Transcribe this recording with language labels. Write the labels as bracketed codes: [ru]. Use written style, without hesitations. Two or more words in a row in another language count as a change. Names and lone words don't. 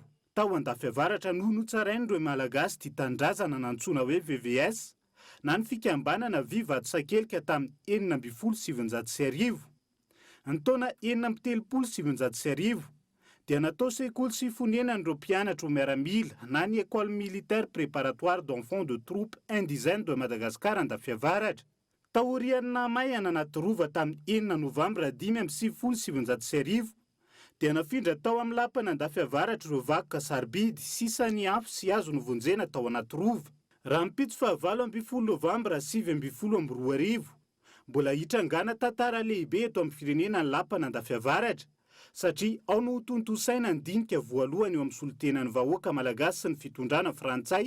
[mg] Tao andafiavaratra no notsarainy ireo malagasy tia tandrazana nantsoina hoe VVS, na ny fikambanana Vivato Sakelika tamin'ny 1979. Ny taona 1979 dia natao sekoly sy fonenan'ireo mpianatra ho miaramila na ny [fr] École militaire préparatoire d'enfants de troupes indigènes de Madagascar [mg] andafiavaratra. Taorian'ny namaihana anaty rova tamin'ny 9 Novambra 1970 dia nafindra tao amin'ny lampana andafiavaratra ireo vakoka sarobidy sisa ny afo sy azo novonjena tao anaty rova. Raha mipitso fa 9 Novambra 2022, mbola hitrangana tantara lehibe eto amin'ny firenena ny lampana andafiavaratra satria ao no tontosaina ny dinika voalohany eo amin'ny solotenan'ny vahoaka malagasy sy ny fitondrana frantsay.